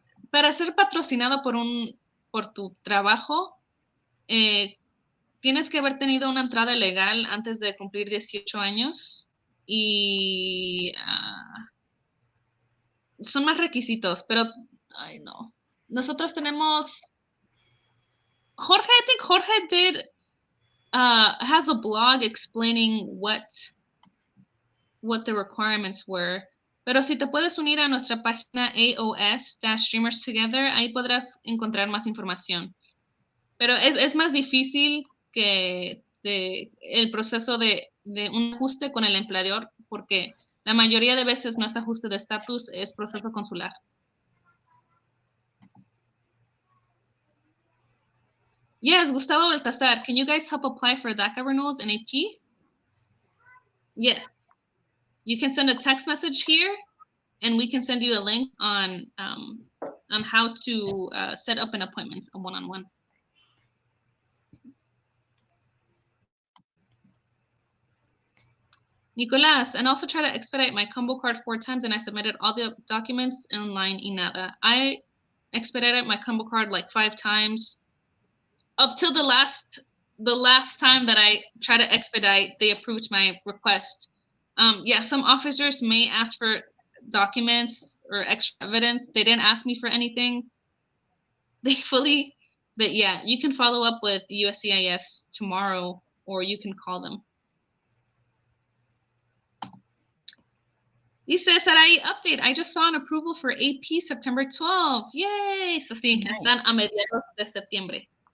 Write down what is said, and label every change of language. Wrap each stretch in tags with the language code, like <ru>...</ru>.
<es>Para ser patrocinado por tu trabajo, tienes que haber tenido una entrada legal antes de cumplir 18 años y son más requisitos, pero ay no. Nosotros tenemos</es> <en>Jorge, I think Jorge has a blog explaining what the requirements were.</en> <es>Pero si te puedes unir a nuestra página AOS-Streamers Together, ahí podrás encontrar más información. Pero es más difícil que el proceso de un ajuste con el empleador, porque la mayoría de veces no es ajuste de estatus, es proceso consular.</es> <en>Yes, Gustavo Baltasar, can you guys help apply for DACA renewals in AP? Yes. You can send a text message here, and we can send you a link on how to set up an appointment, a one-on-one. Nicolas, and also try to expedite my combo card 4 times, and I submitted all the documents in line</en> <es>y nada.</es> <en>I expedited my combo card like 5 times. Up till the last time that I tried to expedite, they approved my request. Yeah, some officers may ask for documents or extra evidence. They didn't ask me for anything, thankfully. But yeah, you can follow up with USCIS tomorrow, or you can call them. Dice Sarai, update. I just saw an approval for AP September 12th. Yay! So sí, Nice.</en> <es>están a mediados de septiembre.</es>